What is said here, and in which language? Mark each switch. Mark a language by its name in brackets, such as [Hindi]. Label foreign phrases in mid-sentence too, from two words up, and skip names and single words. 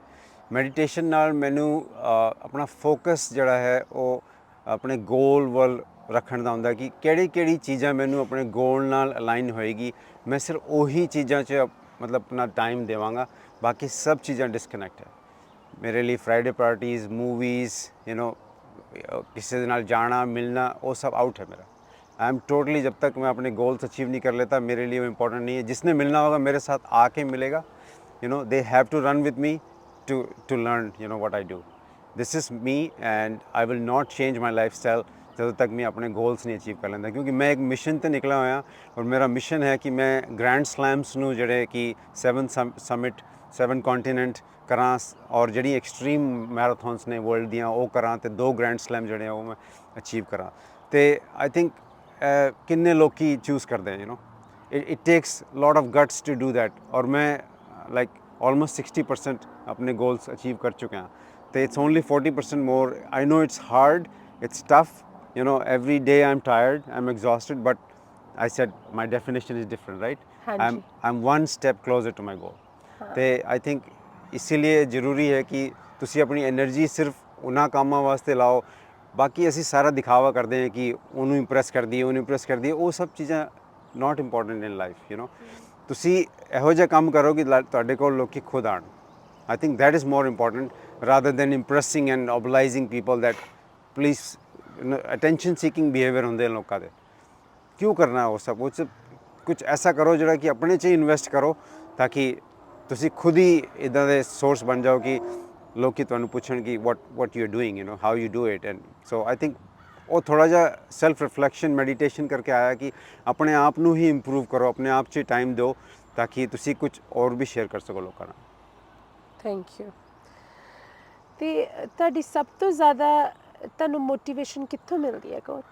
[Punjabi] ਮੈਡੀਟੇਸ਼ਨ ਨਾਲ ਮੈਨੂੰ ਆਪਣਾ ਫੋਕਸ ਜਿਹੜਾ ਹੈ ਉਹ ਆਪਣੇ ਗੋਲ ਵੱਲ ਰੱਖਣ ਦਾ ਹੁੰਦਾ ਕਿ ਕਿਹੜੀ ਚੀਜ਼ਾਂ ਮੈਨੂੰ ਆਪਣੇ ਗੋਲ ਨਾਲ ਅਲਾਈਨ ਹੋਏਗੀ। ਮੈਂ ਸਿਰਫ ਉਹੀ ਚੀਜ਼ਾਂ 'ਚ ਮਤਲਬ ਆਪਣਾ ਟਾਈਮ ਦੇਵਾਂਗਾ, ਬਾਕੀ ਸਭ ਚੀਜ਼ਾਂ ਡਿਸਕਨੈਕਟ ਹੈ ਮੇਰੇ ਲਈ। [English] Friday parties, movies, you know [Punjabi] ਕਿਸੇ ਦੇ ਨਾਲ ਜਾਣਾ ਮਿਲਣਾ, ਉਹ ਸਭ ਆਊਟ ਹੈ ਮੇਰਾ। [English] I am totally, [Hindi] जब तक मैं अपने गोल्स अचीव नहीं कर लेता मेरे लिए वो इम्पोर्टेंट नहीं है। जिसने मिलना होगा मेरे साथ आके मिलेगा, [English] you know they have to run with me to learn what I do. This is me and I will not change my lifestyle [Punjabi] ਜਦੋਂ ਤੱਕ ਮੈਂ ਆਪਣੇ ਗੋਲਸ ਨਹੀਂ ਅਚੀਵ ਕਰ ਲੈਂਦਾ, ਕਿਉਂਕਿ ਮੈਂ ਇੱਕ ਮਿਸ਼ਨ ਤੇ ਨਿਕਲਿਆ ਹੋਇਆ ਔਰ ਮੇਰਾ ਮਿਸ਼ਨ ਹੈ ਕਿ ਮੈਂ [English] grand slams [Punjabi] ਨੂੰ ਜਿਹੜੇ ਕਿ 7 ਸਮਿਟ 7 ਕੰਟੀਨੈਂਟ ਕਰਾਂ ਔਰ ਜਿਹੜੀ [English] extreme marathons [Punjabi] ਨੇ ਵਰਲਡ ਦੀਆਂ ਉਹ ਕਰਾਂ ਤੇ 2 [English] grand slam [Punjabi] ਜਿਹੜੇ ਆ ਉਹ ਮੈਂ ਅਚੀਵ ਕਰਾਂ। ਤੇ [English] I think [Punjabi] ਕਿੰਨੇ ਲੋਕੀ ਚੂਜ਼ ਕਰਦੇ ਆ [English] it takes lot of guts to do that [Punjabi] ਔਰ ਮੈਂ [English] like almost 60% [Punjabi] ਆਪਣੇ [English] goals achieve [Punjabi] ਕਰ ਚੁੱਕਿਆ ਤੇ [English] it's only 40% more. I know it's hard, it's tough, every day I'm tired, I'm exhausted, but I said my definition is different, right? I'm one step closer to my goal. [Punjabi] ਤੇ [English] I think [Punjabi] ਇसीलिए ਜ਼ਰੂਰੀ ਹੈ ਕਿ ਤੁਸੀਂ ਆਪਣੀ એનર્ਜੀ ਸਿਰਫ ਉਹਨਾਂ ਕੰਮਾਂ ਵਾਸਤੇ ਲਾਓ। ਬਾਕੀ ਅਸੀਂ ਸਾਰਾ ਦਿਖਾਵਾ ਕਰਦੇ ਹਾਂ ਕਿ ਉਹਨੂੰ ਇੰਪ੍ਰੈਸ ਕਰ ਦਈਏ, ਉਹਨੂੰ ਇੰਪ੍ਰੈਸ ਕਰ ਦਈਏ, ਉਹ ਸਭ ਚੀਜ਼ਾਂ [English] not important in life, [Punjabi] ਤੁਸੀਂ ਇਹੋ ਜਿਹਾ ਕੰਮ ਕਰੋ ਕਿ ਤੁਹਾਡੇ ਕੋਲ ਲੋਕੀ ਖੁਦ ਆਣ। [English] I think that is more important rather than impressing and obliging people that please attention seeking behavior [Punjabi] ਹੁੰਦੇ ਲੋਕਾਂ ਦੇ। ਕਿਉਂ ਕਰਨਾ ਉਹ ਸਭ ਕੁਝ ਐਸਾ ਕਰੋ ਜਿਹੜਾ ਕਿ ਆਪਣੇ 'ਚ ਹੀ ਇਨਵੈਸਟ ਕਰੋ ਤਾਂ ਕਿ ਤੁਸੀਂ ਖੁਦ ਹੀ ਇੱਦਾਂ ਦੇ ਸੋਰਸ ਬਣ ਜਾਓ ਕਿ ਲੋਕੀ ਤੁਹਾਨੂੰ ਪੁੱਛਣ ਕਿ [English] what you are doing, how you do it. And so I think [Punjabi] ਉਹ ਥੋੜ੍ਹਾ ਜਿਹਾ [English] self reflection [Punjabi] ਮੈਡੀਟੇਸ਼ਨ ਕਰਕੇ ਆਇਆ ਕਿ ਆਪਣੇ ਆਪ ਨੂੰ ਹੀ ਇੰਪਰੂਵ ਕਰੋ, ਆਪਣੇ ਆਪ 'ਚ ਟਾਈਮ ਦਿਓ ਤਾਂ ਕਿ ਤੁਸੀਂ ਕੁਝ ਹੋਰ ਵੀ ਸ਼ੇਅਰ ਕਰ ਸਕੋ ਲੋਕਾਂ ਨਾਲ। [English] thank you. [Punjabi] ਤੇ ਤੁਹਾਡੀ ਸਭ ਤੋਂ ਜ਼ਿਆਦਾ ਤੁਹਾਨੂੰ ਮੋਟੀਵੇਸ਼ਨ ਕਿੱਥੋਂ ਮਿਲਦੀ ਹੈ ਕੋਚ?